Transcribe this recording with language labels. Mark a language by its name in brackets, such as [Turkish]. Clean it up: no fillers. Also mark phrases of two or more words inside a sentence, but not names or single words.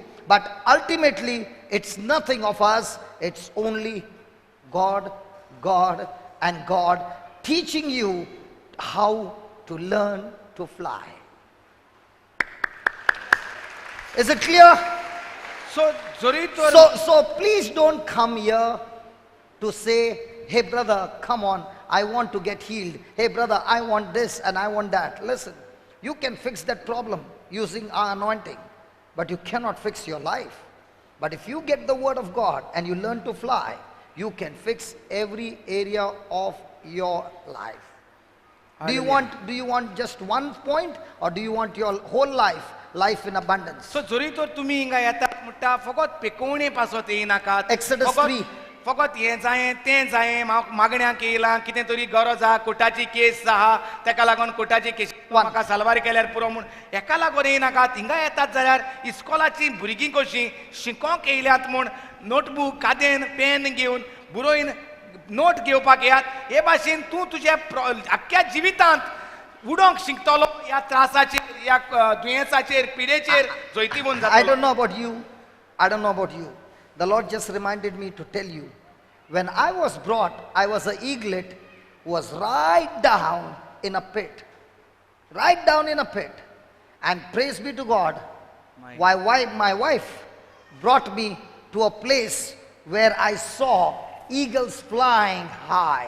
[English] But ultimately, it's nothing of us, it's only God, and God teaching you how to learn to fly. Is it clear? [Konkani] So जरी तर [English] So please don't come here to say, hey brother, come on, I want to get healed. Hey brother, I want this and I want that. Listen, you can fix that problem using our anointing, but you cannot fix your life. But if you get the word of God and you learn to fly, you can fix every area of your life. Do you want just one point, or do you want your whole life in abundance? [Konkani] सो जरी तर तुमी हिंगा येतात म्हणटा फकत पेकोवणे पासत येयनाकात. Exodus 3. फकत हें जायें तें जायें मागण्याक येयलां कितें तरी गरज आहा कोर्टाची केस आहा तेका लागून कोर्टाची केस म्हाका सालवार केल्यार पुरो म्हूण हेका लागून येयनाकात. हिंगा येतात जाल्यार इस्कॉलाची भुरगीं कशीं शिकोंक येयल्यात म्हूण नोटबूक कादेन पेन घेवन बरोवन नोट घेवपाक येयात. हे भाशेन तूं तुज्या आख्ख्या जिवितांत उडोंक शिकतलो ह्या त्रासाचेर ह्या दुयेंसाचेर पिडेचेर जैती बून [English] I [Konkani] जातलो. [English] don't know about you. the Lord just reminded me to tell you, when I was brought, I was an eaglet who was right down in a pit. Right down in a pit. And praise be to God, my wife brought me to a place where I saw eagles flying high.